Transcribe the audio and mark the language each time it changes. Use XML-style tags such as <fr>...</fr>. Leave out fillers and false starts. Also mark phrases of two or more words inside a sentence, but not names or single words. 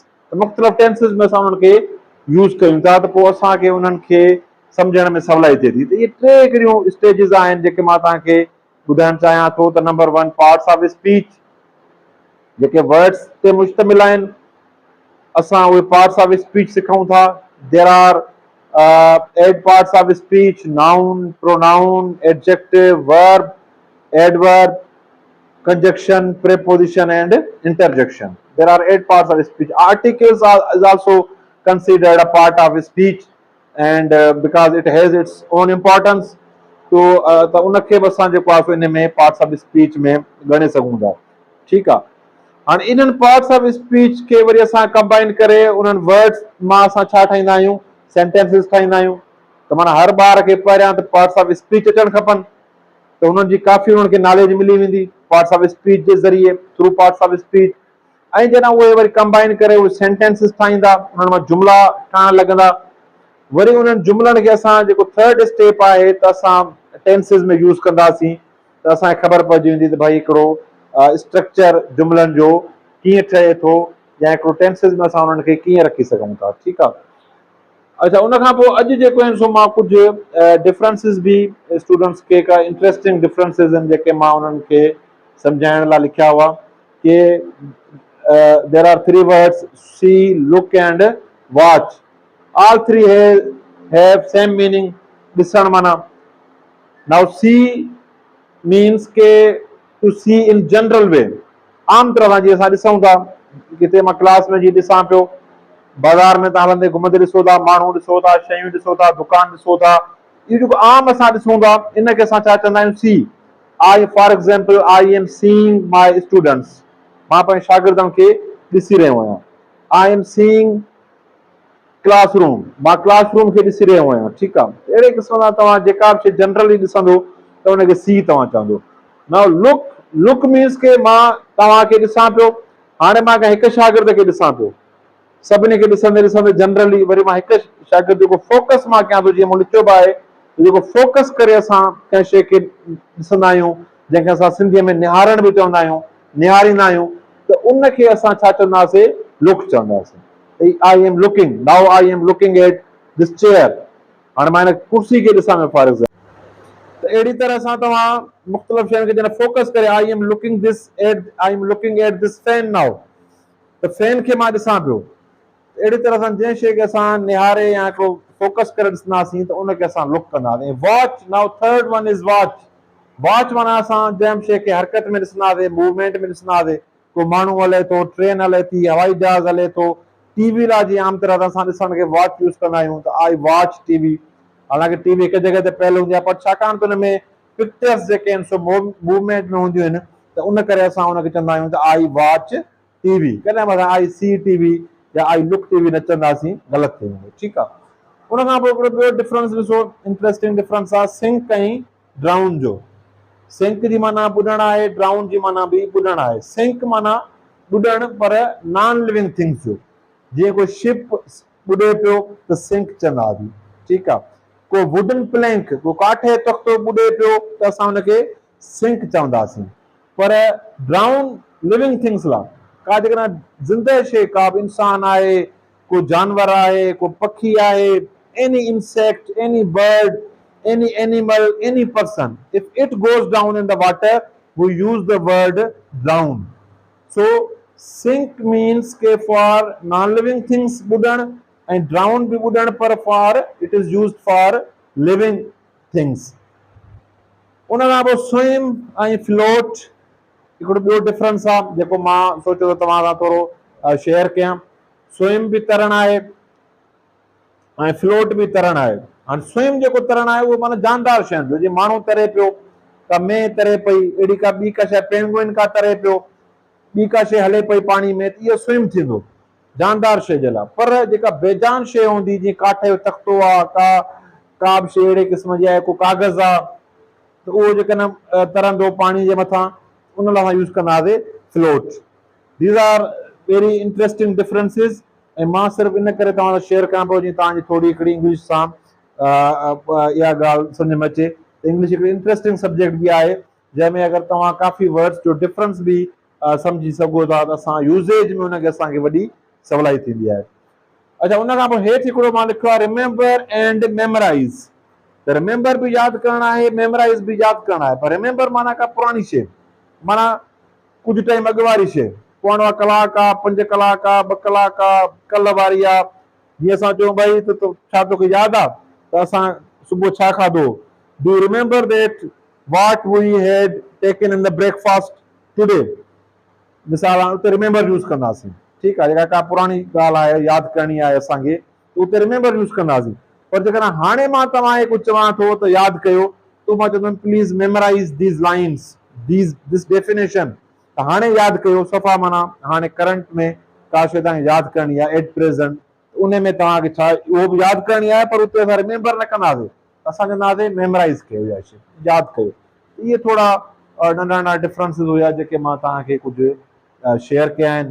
<sd>त मुख़्तलिफ़ टेंसिस में असां उन्हनि खे यूज़ कयूं था त पोइ असांखे उन्हनि खे सम्झण में सवलाई थिए थी। त इहे टे हिकिड़ियूं स्टेजिस आहिनि जेके मां तव्हांखे ॿुधाइणु चाहियां थो। त</sd> <en>number 1 parts of speech,</en> <sd>जेके वर्ड्स ते मुश्तमिल आहिनि, असां उहे</sd> <en>parts of speech</en> <sd>सिखूं था।</sd> <en>There are 8 parts of speech: noun, pronoun, adjective, verb, adverb, conjunction, preposition and interjection. There are 8 parts of speech. Articles is also considered a part of speech, and because it has its own importance,</en> <sd>तो त उनखे बि असां जेको आहे इन में</sd> <en>parts of speech</en> <sd>में ॻणे सघूं था। ठीकु आहे। हाणे इन्हनि</sd> <en>parts of speech</en> <sd>खे वरी असां कंबाइन करे उन्हनि वर्ड्स मां असां छा ठाहींदा आहियूं, सेंटेंसिस ठाहींदा आहियूं। त माना हर ॿार खे पहिरियां त</sd> <en>parts of speech</en> <sd>अचणु खपनि, त हुननि जी काफ़ी उन्हनि खे नॉलेज मिली वेंदी</sd> <en>parts of speech</en> <sd>जे ज़रिए,</sd> <en>through parts of speech.</en> <sd>ऐं जॾहिं उहे वरी कंबाइन करे उहे सेंटेंसिस ठाहींदा, उन्हनि मां जुमिला ठहणु लॻंदा। वरी उन्हनि जुमिलनि खे असां जेको</sd> <en>third step</en> <sd>आहे त असां टेंसिस में यूज़ कंदासीं, त असांखे ख़बर पइजी वेंदी त भाई हिकिड़ो स्ट्रक्चर जुमिलनि जो कीअं ठहे थो, या हिकिड़ो टेंसिस में असां उन्हनि खे कीअं रखी सघूं था। ठीकु आहे। अच्छा, उनखां पोइ अॼु जेको आहिनि सो मां कुझु डिफरेंसिस बि स्टूडेंट्स खे, का</sd> <en>interesting differences</en> <sd>आहिनि जेके मां उन्हनि खे सम्झाइण लाइ लिखिया हुआ।</sd> <en>कि There are 3 words: see, look and watch. All 3 have same meaning.</en> <sd>ॾिसण माना।</sd> <en>Now see means के to see in general way.</en> <sd>आम तरह सां जीअं असां ॾिसूं था, किथे मां क्लास में जी ॾिसां पियो, बाज़ार में तव्हां हलंदे घुमंदे ॾिसो था, माण्हू ॾिसो था, शयूं ॾिसो था, दुकान ॾिसो था, इहो जेको आम असां ॾिसूं था इनखे असां छा चवंदा आहियूं, सी।</sd> <en>I for example I am seeing my students.</en> <sd>मां पंहिंजे शागिर्दनि खे ॾिसी रहियो आहियां।</sd> <en>I am seeing classroom,</en> <sd>मां क्लासरूम खे ॾिसी रहियो आहियां। ठीकु आहे। अहिड़े क़िस्म सां तव्हां जेका बि शइ जनरली ॾिसंदो त हुनखे सी तव्हां चवंदो।</sd> <en>Now look, look means</en> <sd>के मां तव्हांखे ॾिसां पियो। हाणे मां कंहिं हिकु शागिर्द खे ॾिसां पियो, सभिनी खे ॾिसंदे ॾिसंदे जनरली वरी मां हिकु शागिर्द जेको फोकस मां कयां थो, जीअं मूं लिखियो बि आहे, जेको फोकस करे असां कंहिं शइ खे ॾिसंदा आहियूं, जंहिंखे असां सिंधीअ में निहारण बि चवंदा आहियूं, निहारींदा आहियूं, त उनखे असां छा चवंदासीं, लुक चवंदासीं।</sd> <en>I am looking, now I am looking at this chair.</en> <sd>हाणे मां हिन कुर्सी खे ॾिसां पियो</sd> <en>for example.</en> <sd>त अहिड़ी तरह सां तव्हां मुख़्तलिफ़ शयुनि खे जॾहिं फोकस करे,</sd> <en>I am looking at this fan now,</en> <sd>त फैन खे मां ॾिसां पियो। अहिड़ी तरह सां जंहिं शइ खे असां निहारे या हिकिड़ो फोकस करे ॾिसंदासीं त उनखे असां लुक कंदासीं।</sd> <en>Watch, now third one is watch.</en> <sd>वॉच माना असां जंहिं शइ खे हरकत में ॾिसंदासीं, मूवमेंट में ॾिसंदासीं, को माण्हू हले थो, ट्रेन हले थी, हवाई जहाज़ हले थो, टीवी लाइ जीअं आम तरह सां असां ॾिसण खे वॉच यूज़ कंदा आहियूं, त</sd> <en>I watch TV.</en> <sd>हालांकि टीवी हिकु जॻह ते पहले हूंदी आहे, पर छाकाणि त हुन में पिक्चर्स जेके आहिनि सो मूवमेंट में हूंदियूं आहिनि, त उन करे असां हुनखे चवंदा आहियूं त</sd> <en>I watch TV.</en> <sd>कॾहिं बि असां</sd> <en>I see TV</en> <sd>या</sd> <en>I look TV</en> <sd>न चवंदासीं, ग़लति थी वेंदो। ठीकु आहे। उनखां पोइ हिकिड़ो ॿियो डिफरेंस ॾिसो,</sd> <en>interesting difference</en> <sd>आहे सिंक ऐं ड्राउन जो। सिंक जी माना ॿुॾणु आहे, ड्राउन जी माना बि ॿुॾणु आहे। सिंक माना ॿुॾणु, पर</sd> <en>non living things</en> <sd>जो। जीअं कोई शिप ॿुॾे पियो त सिंक चवंदासीं। ठीकु आहे। को</sd> <en>wooden plank,</en> <sd>को काठे तख़्तो ॿुॾे पियो त असां हुनखे सिंक चवंदासीं। पर ड्राउन</sd> <en>living things</en> <sd>लाइ, का जेकॾहिं ज़िंदह शइ, का बि इंसान आहे, को जानवर आहे, को पखी आहे,</sd> <en>any insect, any bird, any animal, any person, if it goes down in the water, we use the word drown. So sink means ke for non-living things ॿुॾण, and drown bhi ॿुॾण, पर for it is used for living things.</en> <sd>उनखां पोइ swim ऐं float हिकिड़ो ॿियो डिफरेंस आहे जेको मां सोचियो त तव्हां सां थोरो शेयर कयां। swim बि तरण आहे ऐं फ्लोट बि तरण आहे। हाणे स्विम जेको तरण आहे उहो माना जानदार शयुनि जो, जीअं माण्हू तरे पियो, का मेंह तरे पई, अहिड़ी का ॿी का शइ, पेंगुइन का तरे पियो, ॿी का शइ हले पई पाणी में, त इहो स्विम थींदो, जानदार शइ जे लाइ। पर जेका बेजान शइ हूंदी, जीअं काठे जो तख़्तो आहे, का का बि शइ अहिड़े क़िस्म जी आहे, को कागज़ आहे त उहो जेकॾहिं तरंदो पाणी जे मथां, उन लाइ असां यूज़ कंदासीं फ्लोट।</sd> <en>These are very interesting differences.</en> <sd>ऐं मां सिर्फ़ु इन करे तव्हां सां शेयर कयां पियो जीअं तव्हांजी थोरी हिकिड़ी इंग्लिश सां इहा ॻाल्हि सम्झ में अचे। इंग्लिश हिकिड़ी इंटरेस्टिंग सब्जेक्ट बि आहे जंहिंमें अगरि तव्हां काफ़ी वर्ड्स जो डिफरेंस बि सम्झी सघो था त असां यूज़ेज में हुनखे असांखे वॾी सवलाई थींदी आहे। अच्छा, उन खां पोइ हेठि हिकिड़ो मां लिखियो आहे</sd> <en>remember and memorize.</en> <sd>त रिमेंबर बि यादि करणु आहे, मेमोराइज़ बि यादि करणु आहे। पर रिमेंबर माना का पुराणी शइ, माना कुझु टाइम अॻु वारी शइ, पोइ उहा कलाक आहे, 5 कलाक आहे, 2 कलाक आहे, कल्ह वारी आहे। जीअं असां चऊं भई त छा तोखे यादि आहे त असां सुबुह छा खाधो?</sd> <en>Do you remember that what we had taken in the breakfast today?</en> <sd>मिसाल आहे उते रिमेंबर यूज़ कंदासीं। ठीकु आहे, जेका का पुराणी ॻाल्हि आहे, यादि करणी आहे असांखे, त उते रिमेंबर यूज़ कंदासीं। पर जेकॾहिं हाणे मां तव्हांखे कुझु चवां थो त यादि कयो, त मां चवंदुमि</sd> <en>please memorize these lines, this definition.</en> <sd>त हाणे यादि कयो, सफ़ा माना हाणे करंट में का शइ तव्हांखे यादि करणी आहे</sd> <en>at present,</en> <sd>उन में तव्हांखे छा उहो बि यादि करणी आहे, पर उते असां रिमेंबर न कंदासीं, असां चवंदासीं मेमोराइज़ कयो इहा शइ, यादि कयो। इहे थोरा नंढा नंढा डिफरेंसिस हुया जेके मां तव्हांखे कुझु शेयर कया आहिनि।</sd>